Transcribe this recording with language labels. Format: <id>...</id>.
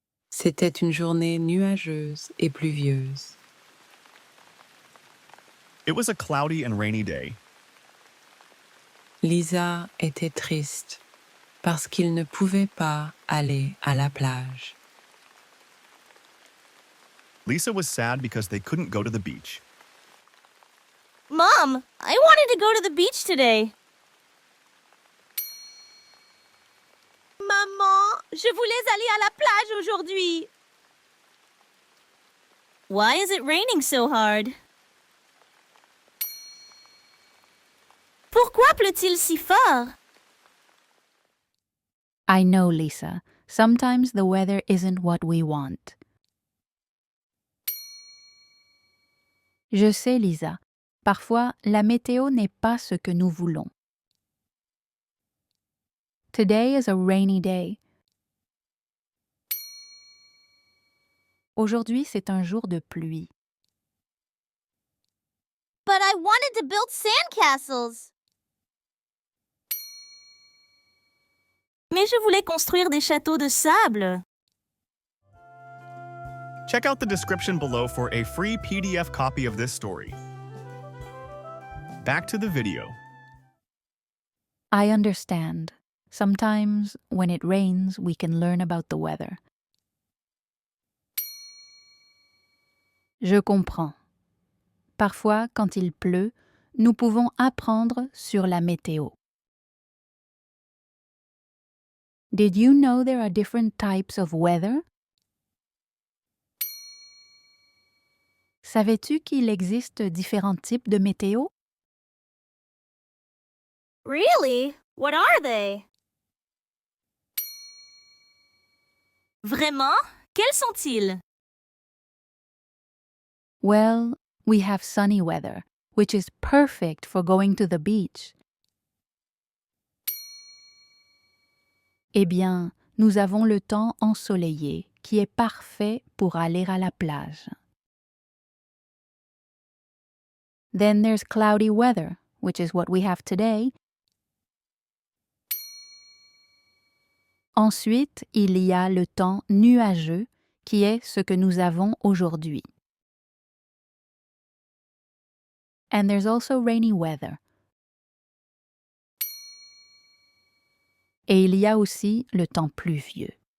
<fr>C'était une journée nuageuse et pluvieuse.</fr> <en>It was a cloudy and rainy day.</en> <fr>Lisa était triste parce qu'il ne pouvait pas aller à la plage.</fr> <en>Lisa was sad because they couldn't go to the beach. Mom, I wanted to go to the beach today.</en> <fr>Maman, je voulais aller à la plage aujourd'hui.</fr> <en>Why is it raining so hard?</en> <fr>Pourquoi pleut-il si fort?</fr> <en>I know, Lisa. Sometimes the weather isn't what we want.</en> <fr>Je sais, Lisa. Parfois, la météo n'est pas ce que nous voulons.</fr> <en>Today is a rainy day.</en> <fr>Aujourd'hui, c'est un jour de pluie.</fr> <en>But I wanted to build sandcastles.</en> <fr>Mais je voulais construire des châteaux de sable.</fr> <en>Check out the description below for a free PDF copy of this story. Back to the video. I understand. Sometimes, when it rains, we can learn about the weather.</en> <fr>Je comprends. Parfois, quand il pleut, nous pouvons apprendre sur la météo.</fr> <en>Did you know there are different types of weather?</en> <fr>Savais-tu qu'il existe différents types de météo?</fr> <en>Really? What are they?</en> <fr>Vraiment? Quels sont-ils?</fr> <en>Well, we have sunny weather, which is perfect for going to the beach.</en> <fr>Eh bien, nous avons le temps ensoleillé, qui est parfait pour aller à la plage.</fr> <en>Then there's cloudy weather, which is what we have today.</en> <fr>Ensuite, il y a le temps nuageux, qui est ce que nous avons aujourd'hui.</fr> <en>And there's also rainy weather.</en> <fr>Et il y a aussi le temps pluvieux.</fr>